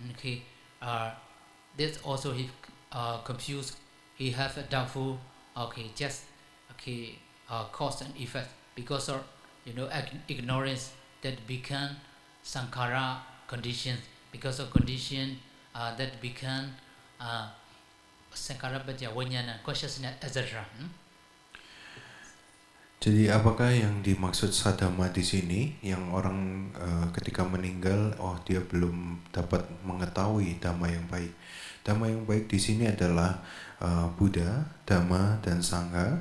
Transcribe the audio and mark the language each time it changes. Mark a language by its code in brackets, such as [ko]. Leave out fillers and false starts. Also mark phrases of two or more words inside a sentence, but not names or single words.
[en] This also he confused. He have a doubtful. Cause and effect because of ignorance that become sankhara conditions. Because of condition that become sankhara vijnana consciousness, etc. [id] Jadi apakah yang dimaksud sadama di sini? Yang orang ketika meninggal, dia belum dapat mengetahui dhamma yang baik. Dhamma yang baik di sini adalah Buddha, Dhamma, dan Sangha.